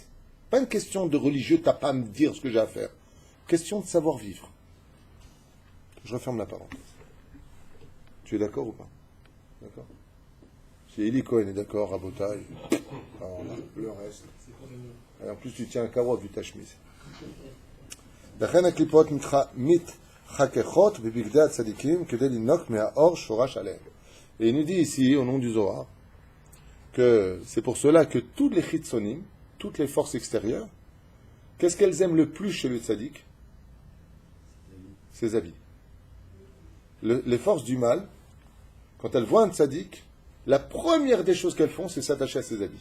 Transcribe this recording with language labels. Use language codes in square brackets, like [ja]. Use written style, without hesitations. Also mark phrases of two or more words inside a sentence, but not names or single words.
[fr] Pas une question de religieux, t'as pas à me dire ce que j'ai à faire. Question de savoir vivre. Je referme la parenthèse. Tu es d'accord ou pas? D'accord? Si Eli Cohen est d'accord, Rabotaï, alors là, le reste. Et en plus, tu tiens un carreau vu ta chemise. [he] לכן הקליפות מתחככות בבגדי הצדיקים כדי לינוק מהאור שורש עליהם. [fr] Et il nous dit ici, au nom du Zohar, que c'est pour cela que toutes les chitzonim, toutes les forces extérieures, qu'est-ce qu'elles aiment le plus chez le tzaddik? Ses habits. Les forces du mal, quand elles voient un tzaddik, la première des choses qu'elles font, c'est s'attacher à ses habits.